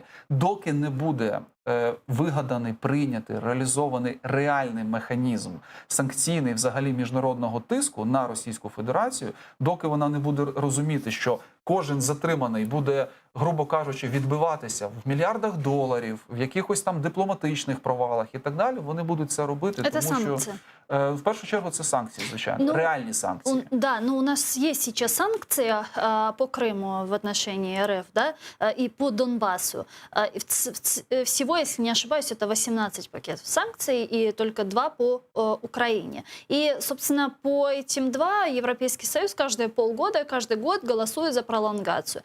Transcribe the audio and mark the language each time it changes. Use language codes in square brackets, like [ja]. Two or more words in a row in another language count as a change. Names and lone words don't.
[uk] Доки не буде вигаданий, прийнятий, реалізований реальний механізм санкційний взагалі міжнародного тиску на Російську Федерацію, доки вона не буде розуміти, що кожен затриманий буде, грубо кажучи, відбиватися в мільярдах доларів, в якихось там дипломатичних провалах і так далі, вони будуть це робити, [ru] Это [uk] тому [ru] санкции. [uk] що в першу чергу це санкції, звичайно, реальні санкції. [ru] Да, но у нас есть сейчас санкции по Крыму в отношении РФ, да, и по Донбассу. Всего, если не ошибаюсь, это 18 пакетов санкций и только 2 по Украине. И, собственно, по этим 2 Европейский Союз каждые полгода, каждый год голосует за пролонгацию.